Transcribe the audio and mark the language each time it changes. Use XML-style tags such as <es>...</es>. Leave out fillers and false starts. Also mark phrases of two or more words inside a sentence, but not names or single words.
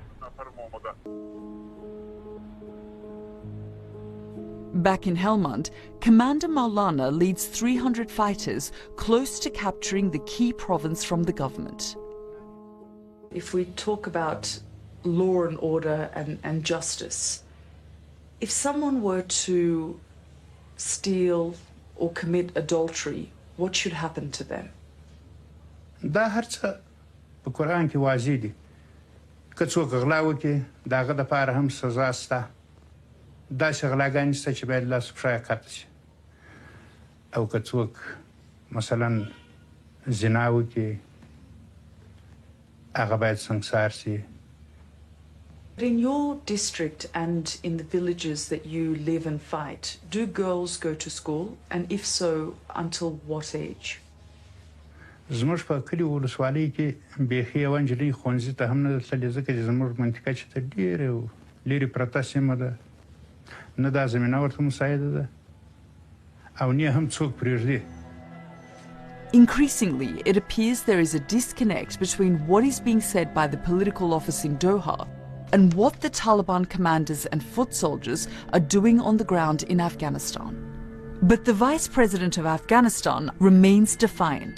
<en>Back in Helmand, Commander Maulana leads 300 fighters close to capturing the key province from the government. If we talk about law and order and justice, if someone were to steal or commit adultery, what should happen to them?</en> <ps>دا هر څه په قرآن کې واضح دي که څوک غلا وکړي د هغه دپاره هم سزا شته داسې غلاګانې شته چې باید لاس پښه یې قطع شي او که څوک مثلا زنا وکړي هغه باید سنګسار شي.</ps> <en>In your district and in the villages that you live and fight, do girls go to school? And if so, until what age?</en> <ps>زموږ په کلي ولسوالۍ کې بیخي یوه نجلۍ ښوونځي ته هم نه ده تللې ځکه چې زموږ منطقه چې ته ډېره لرې پرته سیمه ده نه دا زمینه ورته مساعده ده او نه هم څوک پرېږدي.</ps> <en>Increasingly, it appears there is a disconnect between what is being said by the political office in Doha and what the Taliban commanders and foot soldiers are doing on the ground in Afghanistan. But the Vice President of Afghanistan remains defiant.</en>